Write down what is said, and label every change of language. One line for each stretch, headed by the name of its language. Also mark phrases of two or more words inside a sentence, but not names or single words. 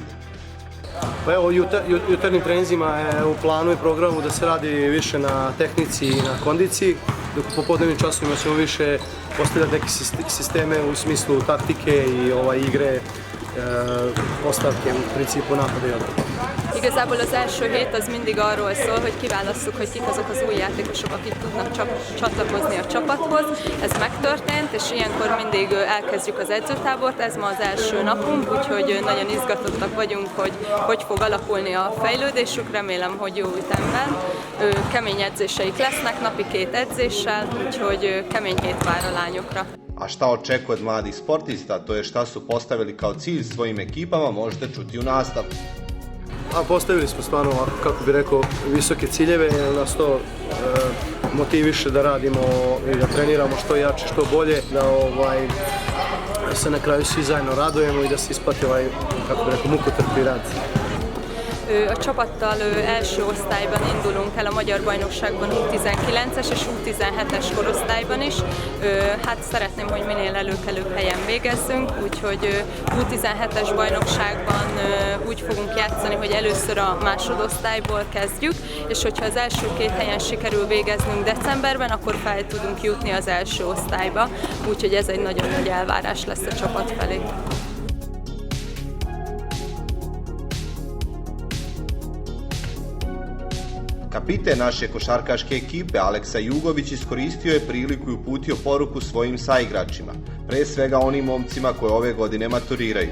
Serbian: Pa evo, jutarnjim treninzima je u planu i programu da se radi više na tehnici i na kondiciji, dok u popodnevnim časovima ćemo više postavljati neke sisteme u smislu taktike i igre, postavke u principu napada i odbrane.
Hungarian: Igazából az első hét az mindig arról szól, hogy kiválasszuk, hogy kik azok az új játékosok, akik tudnak csatlakozni a csapathoz. Ez megtörtént, és ilyenkor mindig elkezdjük az edzőtábort, ez ma az első napunk, úgyhogy nagyon izgatottak vagyunk, hogy fog alakulni a fejlődésük, remélem, hogy jó ütemben. Kemény edzéseik lesznek, napi 2 edzéssel, úgyhogy kemény hét vár a lányokra.
Serbian: A šta očekuje od mladih sportista, to je šta su postavili kao cilj svojim ekipama, možete čuti u nastavku. Postavili smo stvarno, kako bih rekao, visoke ciljeve, jer nas to motiviše da radimo i da treniramo što jače, što bolje, da se na kraju svi zajedno radujemo i da se isplati kako bih rekao, mukotrpni rad.
Hungarian: A csapattal első osztályban indulunk el a Magyar Bajnokságban U19-es és U17-es korosztályban is. Hát szeretném, hogy minél előkelőbb helyen végezzünk, úgyhogy U17-es bajnokságban úgy fogunk játszani, hogy először a másodosztályból kezdjük, és hogyha az első 2 helyen sikerül végeznünk decemberben, akkor fel tudunk jutni az első osztályba, úgyhogy ez egy nagyon nagy elvárás lesz a csapat felé.
Serbian: Kapiten naše košarkaške ekipe Aleksa Jugović iskoristio je priliku i uputio poruku svojim saigračima, pre svega onim momcima koje ove godine maturiraju.